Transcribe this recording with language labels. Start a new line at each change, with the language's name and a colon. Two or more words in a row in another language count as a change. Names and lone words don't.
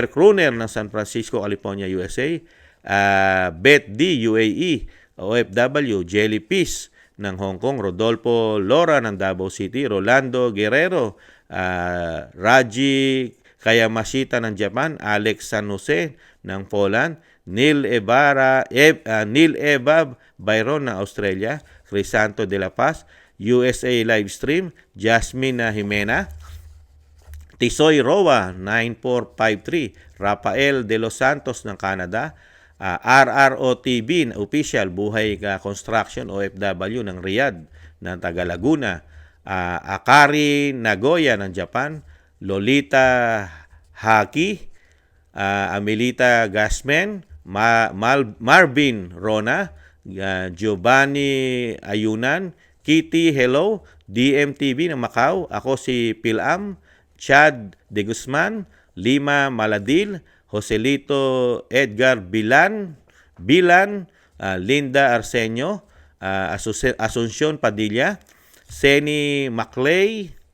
Filipino: Kruner ng San Francisco, California, USA, Beth D, UAE, OFW, Jellyfish ng Hong Kong, Rodolfo Lora ng Davao City, Rolando Guerrero, Raji Kayamashita ng Japan, Alex San Jose ng Poland, Neil Evab Byron ng Australia, Crisanto de la Paz, USA Livestream, Jasmine Jimena, Tisoy Roa 9453, Rafael De Los Santos ng Canada, RROTV official Buhay Construction OFW ng Riyadh ng Taga Laguna, Akari Nagoya ng Japan, Lolita Haki, Amelita Gasmen, Marvin Rona, Giovanni Ayunan, Kitty Hello, DMTV ng Macau, ako si Pilam, Chad De Guzman, Lima Maladil, Joselito Edgar Bilan, Linda Arsenio, Asuncion Padilla, Seni Maclay,